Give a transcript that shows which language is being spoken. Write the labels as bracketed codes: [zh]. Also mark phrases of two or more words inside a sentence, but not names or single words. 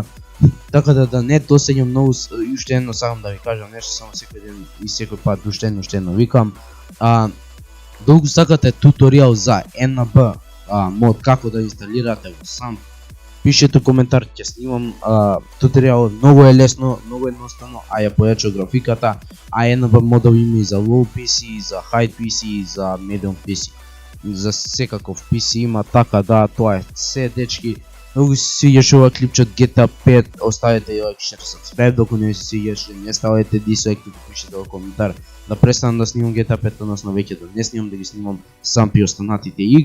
[mk] Така да не досеќам многу, и уште едно сакам да ви кажам нешто, само секој ден и секој пат уште едно викам. Доколку сакате туторијал за NB мод како да инсталирате го сам, пишете коментар, ќе снимам туторијал, многу е лесно, многу едноставно, а ја појача графиката, а NB модов има и за [en] low PC, [mk] за [en] high PC [mk] и за [en] medium PC. [mk] За секаков PC има, така да тоа е се дечки. Ако се свиѓаш ова клипче од GTA 5, оставете и [en] like, share, subscribe, [mk] доколку не се свиѓаш, не ставете дислайк, и пишете во коментар да престанам да снимам GTA 5, односно веќе да не снимам, да ги снимам сам при останатите игри.